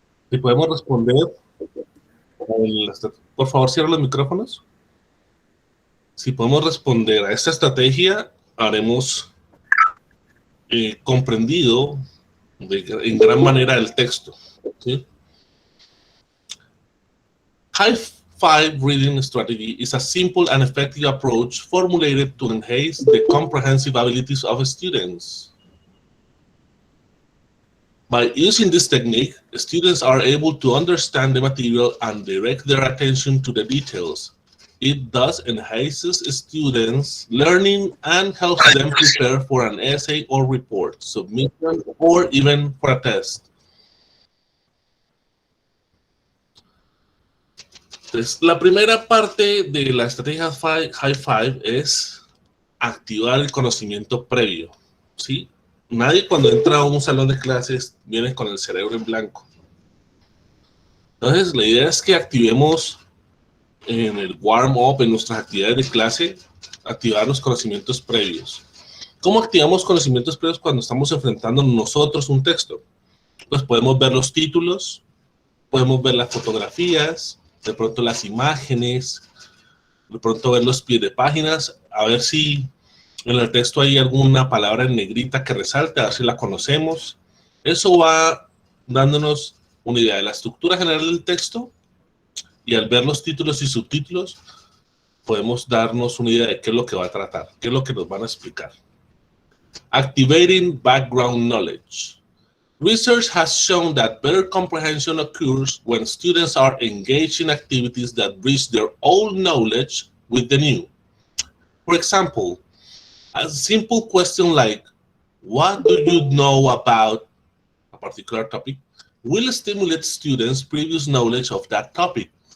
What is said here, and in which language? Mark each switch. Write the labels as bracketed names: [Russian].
[Spanish] Si podemos responder, por favor, cierra los micrófonos. Si podemos responder a esta estrategia, haremos comprendido en gran manera el texto, ¿sí? [English] High Five Reading Strategy is a simple and effective approach formulated to enhance the comprehensive abilities of students. By using this technique, students are able to understand the material and direct their attention to the details. It thus enhances students' learning and helps them prepare for an essay or report, submission, or even for a test. [Spanish] Entonces, la primera parte de la estrategia High Five es activar el conocimiento previo, ¿sí? Nadie cuando entra a un salón de clases viene con el cerebro en blanco. Entonces, la idea es que activemos en el warm-up, en nuestras actividades de clase, activar los conocimientos previos. ¿Cómo activamos conocimientos previos cuando estamos enfrentando nosotros un texto? Pues podemos ver los títulos, podemos ver las fotografías, de pronto las imágenes, de pronto ver los pies de páginas, a ver si en el texto hay alguna palabra en negrita que resalte, a ver si la conocemos. Eso va dándonos una idea de la estructura general del texto y al ver los títulos y subtítulos podemos darnos una idea de qué es lo que va a tratar, qué es lo que nos van a explicar. [English] Activating background knowledge. Research has shown that better comprehension occurs when students are engaged in activities that bridge their old knowledge with the new. For example, a simple question like, what do you know about a particular topic, will stimulate students' previous knowledge of that topic.